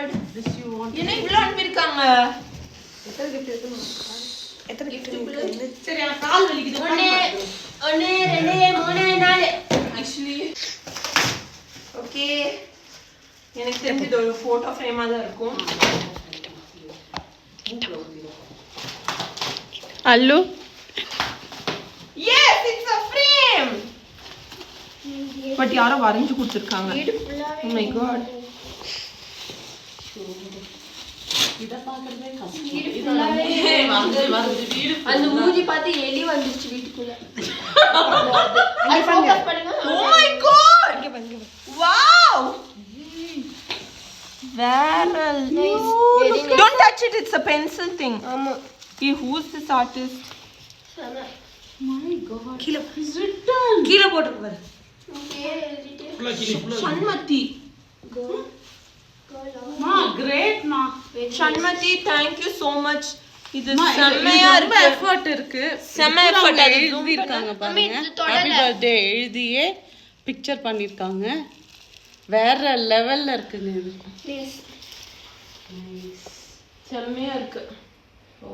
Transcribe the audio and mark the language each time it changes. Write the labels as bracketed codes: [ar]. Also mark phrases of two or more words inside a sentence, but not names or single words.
[en] This you want. [ta] என்ன இவ்வளவு அனுப்பியிருக்காங்க? எத்தனை gift இருக்கு? சரி எனக்கு கால் வலிக்குது. [en] 1 2 3 4 actually okay. [ta] எனக்கு தெரிஞ்சது ஒரு போட்டோ ஃப்ரேமா தான் இருக்கும். அல்லு [en] Yes, it's a frame. பட் [ta] யாரோ வரைஞ்சு கொடுத்திருக்காங்க. [en] Oh my God. [ta] இத பாக்குறதே கஷ்டம். இது வந்து வீடு அந்த மூஞ்சி பார்த்து எலி வந்துருச்சு வீட்டுக்குள்ள. அது ஃபோக்கஸ் பண்ணுங்க. [en] Oh my God. [ta] இங்க பாருங்க. [en] Wow. Very nice. Don't touch it. It's a pencil thing. [ta] ஆமா. [en] Who's this artist? my god. [ta] கீழ [en] It's written. [ta] கீழ போட்டுருக்கு பாரு. ஓகே எழுதிட்டேன். Shanmati. Ma great ma. [en] Shanmati, thank you so much. [ta] இது Ma செம்மையா ரொம்ப இருக்கு. எஃபர்ட் இருக்கு. செம்ம effort. அது எழுதி இருக்காங்க பாருங்க. [en] happy birthday [ta] எழுதியே பிக்சர் பண்ணிருக்காங்க. வேற லெவல்ல இருக்குங்க இது. ப்ளீஸ். செம்மையா இருக்கு. ஓ